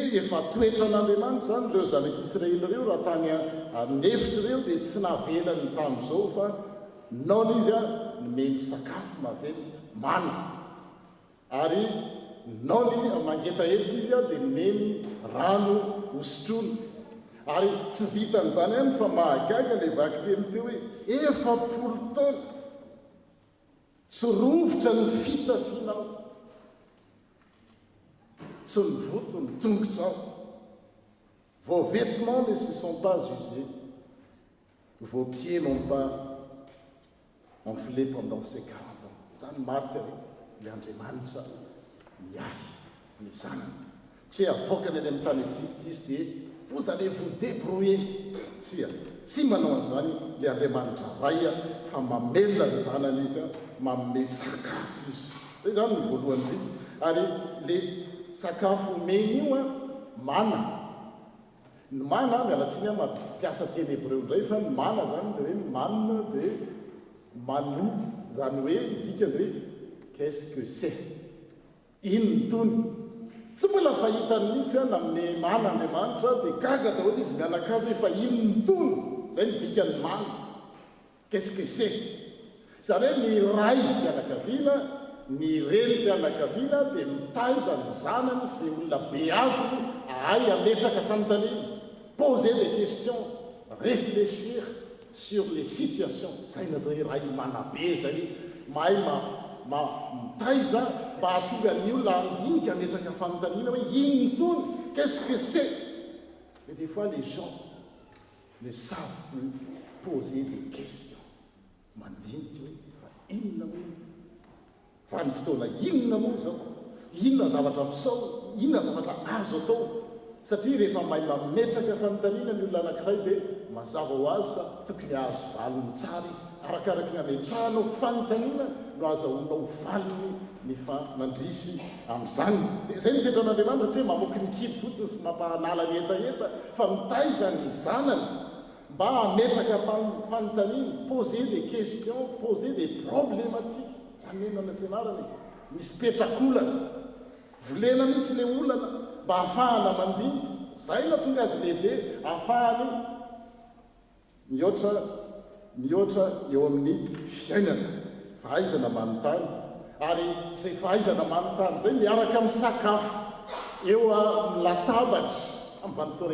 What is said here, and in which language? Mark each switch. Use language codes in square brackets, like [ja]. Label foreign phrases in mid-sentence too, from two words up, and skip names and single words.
[mg] efa toetra n'Andriamanitra zany reo zanak'Israely reo raha tany anefitra reo dia tsy navelany tamin'izao fa naona izy nomeny sakafo mavely mana ary naony mangeta ety izy dia nomeny rano hosotrony ary tsy vitan'izany ihany fa mahagaga le vaky teny teo hoe 40 taona tsy rovotra ny fitafianao tsy nivoto ny tongotrao [fr] vos vêtements ne se sont pas usés vos pieds n'ont pas enflé pendant ces 40 ans [mg] zany marika le Andriamanitra miahy ny zanany tsy avoakany any amin'ny tany Egypte izy dia vous [fr] allez vous débrouiller [mg] tsy manao an'izany le Andriamanitra ray fa mamelona ny zanany izy manome sakafo izy zay zany ny voalohany indrindra ary le sakafo omeny io mana ny mana mialatsiny mampiasa teny hébreu indray fa ny mana zany dia hoe manna dia manu zany hoe dikany hoe [fr] qu'est-ce que c'est [mg] ino tony tsy mbola fahitany mihitsy amin'ny mana Andriamanitra dia gaga daholo izy mianakavy hoe fa ino ny tony zay ny dikany mana [fr] qu'est-ce que c'est [mg] zany hoe ny ray mpianakaviana ny reny mpianakaviana dia mitaiza ny zanany sy olona be azy ahay ametraka fanontaniana [fr] poser des questions réfléchir sur les situations [mg] zay natao hoe ray manabe zay mahay mitaiza mba hatonga ny olona andinika ametraka fanontaniana hoe ino tony [fr] qu'est-ce que c'est et des fois les gens ne savent plus poser des questions [mg] mandinika hoe fa inona moa fa ny fotoana inona moa zao inona zavatra misao inona zavatra azo atao satria rehefa mahay mametraka fanontaniana ny olona anankiray dia mazava ho azy fa tokony azo valony tsara izy arakaraky ny ametrahana fanontaniana no azahoanao valiny ny fanandrify amin'izany dia zay nitetra an'Andriamanitra tsy hoe mamoky ny kibo fotsiny sy mampahanala ny etaeta fa mitaiza ny zanany mba ametraka fanontaniana [fr] poser des questions poser des problématiques [mg] zany hoe nanampianarany misy petrakolana volena mihitsy le olana mba ahafahana mandinika zay na tonga azy lehibe ahafahany mihoatra eo amin'ny fiainana fahaizana manontany ary zay fahaizana manontany zay miaraka amin'ny sakafo eo amin'ny latabatra amin'ny vanimpotoana